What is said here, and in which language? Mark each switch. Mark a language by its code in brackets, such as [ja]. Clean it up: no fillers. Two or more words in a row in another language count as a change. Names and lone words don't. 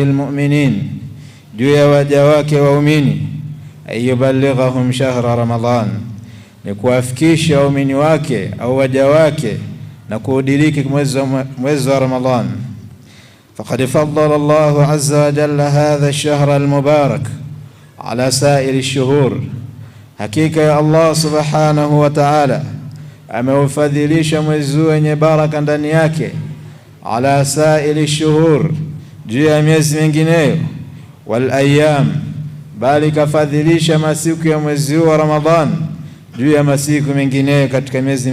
[sw] almu'minin juu ya waja wake waumini [ar] يبلغهم شهر رمضان [sw] ni kuwafikisha waumini wake au waja wake na kuudiriki mwezi wa Ramadhan [ar] فقد فضل الله عز وجل هذا الشهر المبارك على سائر الشهور [sw] hakika ya Allah [ar] سبحانه وتعالى [sw] ameufadhilisha mwezi wenye baraka ndani yake [ar] على سائر شهور [sw] juu ya miezi mingineyo [ar] والأيام [sw] bali kafadhilisha masiku ya mwezi wa Ramadhan juu ya masiku mengineyo katika miezi